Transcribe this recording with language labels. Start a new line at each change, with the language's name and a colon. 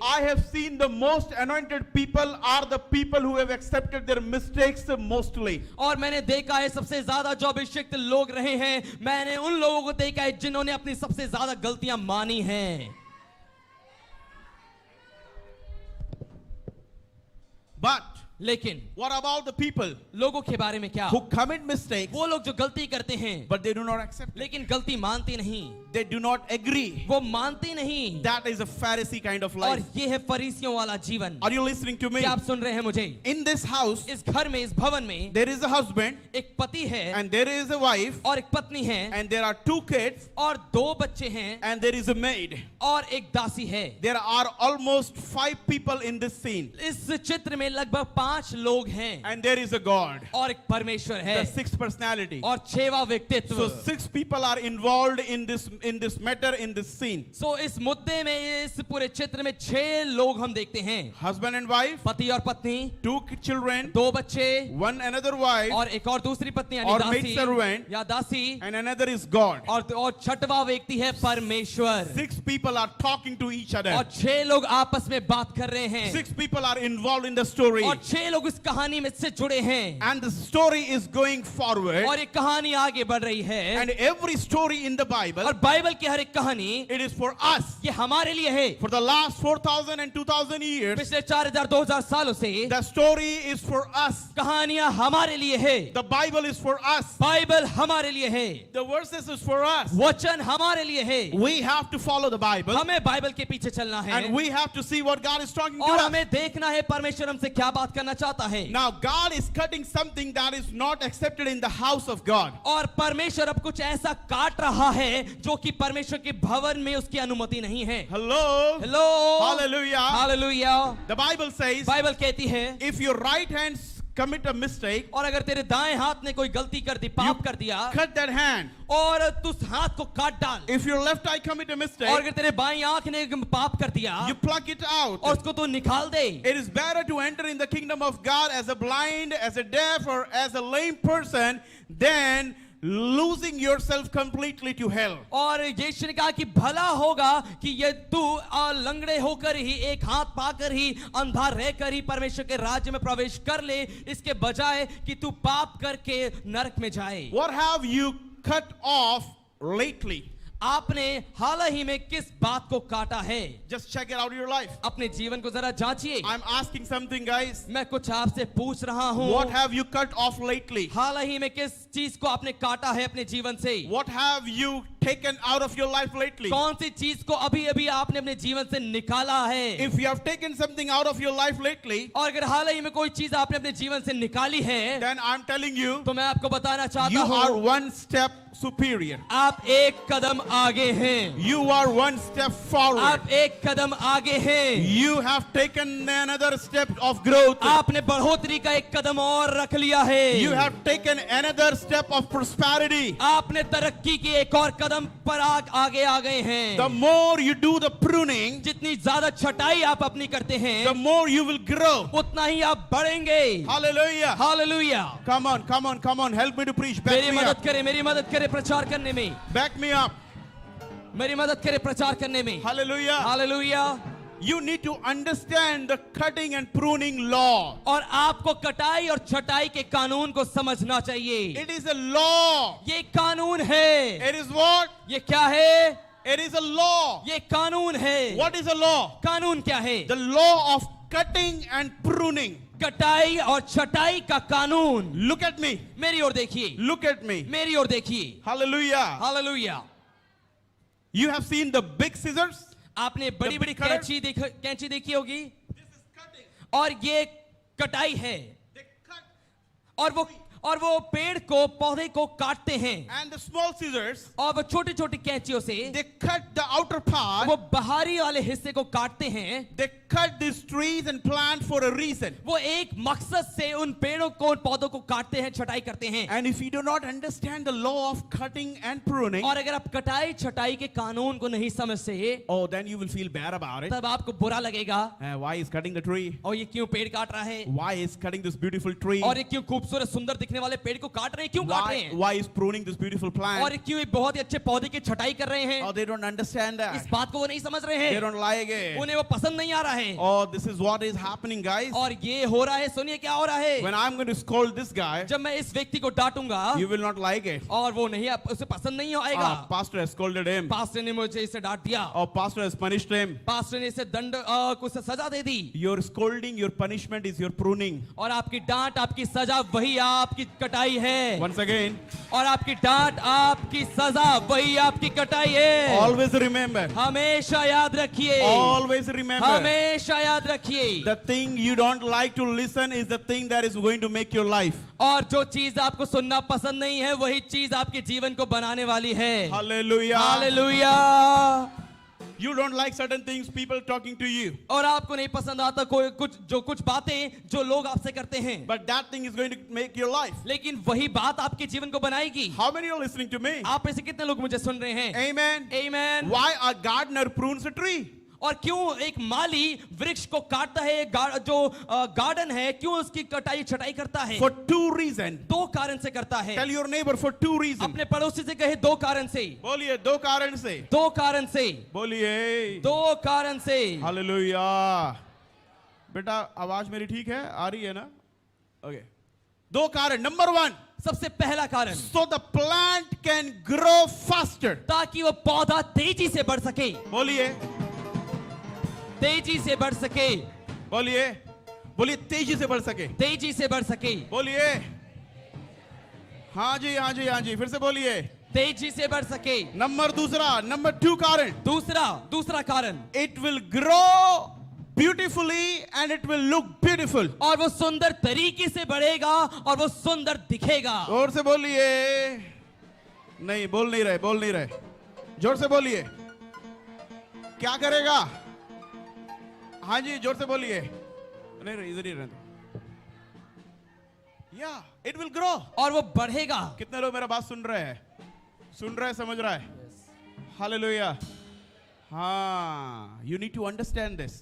English: I have seen the most anointed people are the people who have accepted their mistakes mostly.
Hindi: और मैंने देखा है सबसे ज्यादा जो अभिषिक्त लोग रहे हैं, मैंने उन लोगों को देखा है जिन्होंने अपनी सबसे ज्यादा गलतियां मानी हैं।
English: But
Hindi: लेकिन
English: what about the people
Hindi: लोगों के बारे में क्या?
English: who commit mistakes
Hindi: वो लोग जो गलती करते हैं
English: but they do not accept it?
Hindi: लेकिन गलती मानते नहीं,
English: They do not agree.
Hindi: वो मानते नहीं,
English: That is a Pharisee kind of
Hindi: और
English: life.
Hindi: ये है फरीसियों वाला जीवन।
English: Are you listening to me?
Hindi: क्या आप सुन रहे हैं मुझे?
English: In this house,
Hindi: इस घर में, इस भवन में
English: there is a husband
Hindi: एक पति है
English: and there is a wife
Hindi: और एक पत्नी है
English: and there are 2 kids
Hindi: और 2 बच्चे हैं
English: and there is a maid.
Hindi: और एक दासी है।
English: There are almost 5 people in this scene
Hindi: इस चित्र में लगभग 5 लोग हैं
English: and there is a God,
Hindi: और एक परमेश्वर है
English: the 6th personality.
Hindi: और 6वां व्यक्तित्व।
English: So 6 people are involved in this matter, in this scene.
Hindi: सो इस मुद्दे में, इस पूरे चित्र में 6 लोग हम देखते हैं,
English: Husband and wife,
Hindi: पति और पत्नी,
English: 2 children,
Hindi: 2 बच्चे
English: one another wife,
Hindi: और एक और दूसरी पत्नी यानी और दासी
English: maid servant,
Hindi: या दासी,
English: and another is God.
Hindi: और 6वां व्यक्ति है परमेश्वर।
English: 6 people are talking to each other.
Hindi: और 6 लोग आपस में बात कर रहे हैं
English: 6 people are involved in the story.
Hindi: और 6 लोग इस कहानी में से जुड़े हैं
English: And the story is going forward.
Hindi: और ये कहानी आगे बढ़ रही है।
English: And every story in the Bible,
Hindi: और बाइबल की हर एक कहानी
English: it is for us.
Hindi: ये हमारे लिए है।
English: For the last 4,000 and 2,000 years,
Hindi: पिछले 4000-2000 सालों से
English: the story is for us.
Hindi: कहानियां हमारे लिए है।
English: The Bible is for us.
Hindi: Bible हमारे लिए है,
English: The verses is for us.
Hindi: वचन हमारे लिए है।
English: We have to follow the Bible
Hindi: हमें बाइबल के पीछे चलना है
English: and we have to see what God is talking to
Hindi: और
English: us.
Hindi: हमें देखना है परमेश्वर हमसे क्या बात करना चाहता है।
English: Now God is cutting something that is not accepted in the house of God.
Hindi: और परमेश्वर अब कुछ ऐसा काट रहा है जो कि परमेश्वर के भवन में उसकी अनुमति नहीं है।
English: Hello.
Hindi: Hello,
English: Hallelujah.
Hindi: Hallelujah.
English: The Bible says,
Hindi: Bible कहती है
English: if your right hand commit a mistake,
Hindi: और अगर तेरे दाएं हाथ ने कोई गलती कर दी, पाप कर दिया,
English: cut that hand.
Hindi: और तू उस हाथ को काट डाल।
English: If your left eye commit a mistake,
Hindi: और अगर तेरे बाईं आंख ने पाप कर दिया
English: you pluck it out.
Hindi: और उसको तू निकाल दे।
English: It is better to enter in the kingdom of God as a blind, as a deaf, or as a lame person than losing yourself completely to hell.
Hindi: और यीशु ने कहा कि भला होगा कि ये तू लंगड़े होकर ही, एक हाथ पाकर ही, अंधा रहकर ही परमेश्वर के राज्य में प्रवेश कर ले, इसके बजाय कि तू पाप करके नरक में जाए।
English: What have you cut off lately?
Hindi: आपने हाल ही में किस बात को काटा है?
English: Just check it out in your life.
Hindi: अपने जीवन को जरा जांचिए।
English: I'm asking something, guys.
Hindi: मैं कुछ आपसे पूछ रहा हूँ,
English: What have you cut off lately?
Hindi: हाल ही में किस चीज को आपने काटा है अपने जीवन से?
English: What have you taken out of your life lately?
Hindi: कौन सी चीज को अभी अभी आपने अपने जीवन से निकाला है?
English: If you have taken something out of your life lately,
Hindi: और अगर हाल ही में कोई चीज आपने अपने जीवन से निकाली है,
English: then I'm telling you,
Hindi: तो मैं आपको बताना चाहता
English: you are
Hindi: हूँ,
English: one step superior.
Hindi: आप एक कदम आगे हैं।
English: You are one step forward.
Hindi: आप एक कदम आगे हैं।
English: You have taken another step of growth.
Hindi: आपने बढ़ोतरी का एक कदम और रख लिया है।
English: You have taken another step of prosperity.
Hindi: आपने तरक्की की एक और कदम पर आगे आ गए हैं।
English: The more you do the pruning,
Hindi: जितनी ज्यादा छटाई आप अपनी करते हैं,
English: the more you will grow.
Hindi: उतना ही आप बढ़ेंगे।
English: Hallelujah.
Hindi: Hallelujah.
English: Come on, come on, come on. Help me to preach. Back
Hindi: मेरी
English: me up.
Hindi: मदद करे, मेरी मदद करे प्रचार करने में।
English: Back me up.
Hindi: मेरी मदद करे प्रचार करने में।
English: Hallelujah.
Hindi: Hallelujah.
English: You need to understand the cutting and pruning law.
Hindi: और आपको कटाई और छटाई के कानून को समझना चाहिए।
English: It is a law.
Hindi: ये कानून है।
English: It is what?
Hindi: ये क्या है?
English: It is a law.
Hindi: ये कानून है।
English: What is a law?
Hindi: कानून क्या है?
English: The law of cutting and pruning.
Hindi: कटाई और छटाई का कानून।
English: Look at me.
Hindi: मेरी ओर देखिए,
English: Look at me.
Hindi: मेरी ओर देखिए।
English: Hallelujah.
Hindi: Hallelujah.
English: You have seen the big scissors?
Hindi: आपने बड़ी बड़ी
English: cutter?
Hindi: कैंची देखी होगी,
English: This is cutting.
Hindi: और ये कटाई है।
English: They cut.
Hindi: और वो पेड़ को, पौधे को काटते हैं।
English: And the small scissors,
Hindi: और वो छोटी छोटी कैंचियों से
English: they cut the outer part.
Hindi: वो बाहरी वाले हिस्से को काटते हैं।
English: They cut these trees and plant for a reason.
Hindi: वो एक मकसद से उन पेड़ों को, उन पौधों को काटते हैं, छटाई करते हैं।
English: And if you do not understand the law of cutting and pruning,
Hindi: और अगर आप कटाई छटाई के कानून को नहीं समझते,
English: oh, then you will feel bad about it.
Hindi: तब आपको बुरा लगेगा।
English: Why is cutting the tree?
Hindi: और ये क्यों पेड़ काट रहा है? Why is cutting this beautiful tree? और ये क्यों खूबसूरत सुंदर दिखने वाले पेड़ को काट रहे हैं? क्यों काट रहे हैं?
English: Why is pruning this beautiful
Hindi: और
English: plant?
Hindi: ये क्यों एक बहुत ही अच्छे पौधे की छटाई कर रहे हैं?
English: Oh, they don't understand
Hindi: इस
English: that.
Hindi: बात को वो नहीं समझ रहे
English: They
Hindi: हैं।
English: don't like it.
Hindi: उन्हें वो पसंद नहीं आ रहा है।
English: Oh, this is what is happening, guys.
Hindi: और ये हो रहा है, सुनिए क्या हो रहा है।
English: When I'm going to scold this guy,
Hindi: जब मैं इस व्यक्ति को डांटूंगा,
English: you will not like it.
Hindi: और वो नहीं, उसे पसंद नहीं आएगा।
English: Pastor has scolded him.
Hindi: Pastor ने मुझे इसे डांट दिया।
English: Oh, pastor has punished him.
Hindi: Pastor ने इसे दंड, कुछ सजा दे दी।
English: Your scolding, your punishment is your pruning.
Hindi: और आपकी डांट, आपकी सजा वही आपकी कटाई है। Once again, और आपकी डांट, आपकी सजा वही आपकी कटाई है।
English: always remember.
Hindi: हमेशा याद रखिए,
English: Always remember.
Hindi: हमेशा याद रखिए।
English: The thing you don't like to listen is the thing that is going to make your life.
Hindi: और जो चीज आपको सुनना पसंद नहीं है, वही चीज आपके जीवन को बनाने वाली है।
English: Hallelujah.
Hindi: Hallelujah.
English: You don't like certain things, people talking to you.
Hindi: और आपको नहीं पसंद आता कोई कुछ बातें जो लोग आपसे करते हैं,
English: But that thing is going to make your life.
Hindi: लेकिन वही बात आपके जीवन को बनाएगी।
English: How many are listening to me?
Hindi: आप में से कितने लोग मुझे सुन रहे हैं?
English: Amen.
Hindi: आमीन।
English: Why a gardener prunes a tree?
Hindi: और क्यों एक माली वृक्ष को काटता है, जो गार्डन है, क्यों उसकी कटाई छटाई करता है?
English: For two reasons.
Hindi: दो कारण से करता है।
English: Tell your neighbor for two reasons.
Hindi: अपने पड़ोसी से कहे दो कारण से। बोलिए दो कारण से. दो कारण से। बोलिए. दो कारण से। Hallelujah. बेटा आवाज मेरी ठीक है? आ रही है ना? Okay. दो कारण.
English: Number one.
Hindi: सबसे पहला कारण,
English: So the plant can grow faster.
Hindi: ताकि वो पौधा तेजी से बढ़ सके। बोलिए. तेजी से बढ़ सके। बोलिए. बोलिए तेजी से बढ़ सके. तेजी से बढ़ सके। बोलिए. हाँ जी, हाँ जी, हाँ जी. फिर से बोलिए. तेजी से बढ़ सके।
English: number two
Hindi: कारण. दूसरा कारण,
English: It will grow beautifully and it will look beautiful.
Hindi: और वो सुंदर तरीके से बढ़ेगा और वो सुंदर दिखेगा। जोर से बोलिए. नहीं बोल नहीं रहे. जोर से बोलिए. क्या करेगा? हाँ जी, जोर से बोलिए. नहीं इधर ही रहते.
English: Yeah, it will grow.
Hindi: और वो बढ़ेगा। कितने लोग मेरा बात सुन रहे हैं? समझ रहा है? Hallelujah.
English: हाँ, you need to understand this.